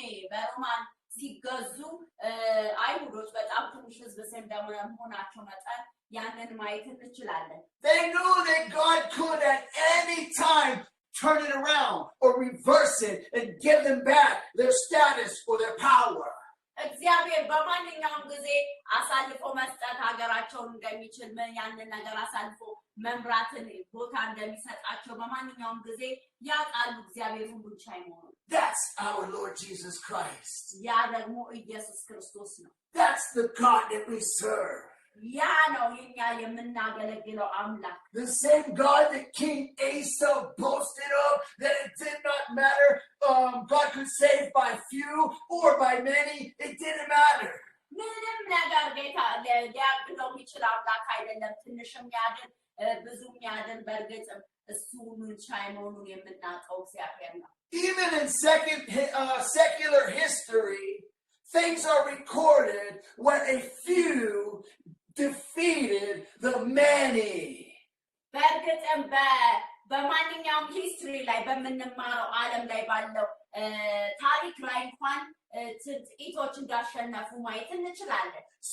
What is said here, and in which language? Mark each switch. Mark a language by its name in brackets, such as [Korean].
[Amharic] በሮማን ሲገዙ አይሁዶች በጣም ትንሽ ህዝብ እንደመሆናቸው መጠን ያንን ማየት እንችላለን. [English] They knew that God could at any time turn it around or reverse it and give them back their status or their power. [Amharic] እግዚአብሔር በማንኛውም ጊዜ አሳልፎ መስጠት ሀገራቸውን እንደሚችል ያንን ነገር አሳልፎ መምራትን ቦታ እንደሚሰጣቸው በማንኛውም ጊዜ ያውቃሉ እግዚአብሔር ሁሉን ቻይ መሆኑን. [English] That's our Lord Jesus Christ. [Amharic] ያ ደግሞ ኢየሱስ ክርስቶስ ነው. [English] That's the God that we serve. [Amharic] ያ ነው የኛ የምናገለግለው አምላክ. [English] The same God that King Asa boasted of, that it did not matter God could save by few or by many, it didn't matter. [Amharic] ምንም ነገር ጌታ ሊያግዘው የሚችል አምላክ አይደለም. ትንሽም ያድን ብዙም ያድን በእርግጥም እሱ ሁሉን ቻይ መሆኑን የምናውቀው እግዚአብሔር ነው. [English] Even in secular history, things are recorded when a few defeated the many. [Amharic] በእርግጥም በማንኛውም ሂስትሪ ላይ በምንማረው ዓለም ላይ ባለው ታሪክ ላይ እንኳን ጥቂቶች እንዳሸነፉ ማየት እንችላለን.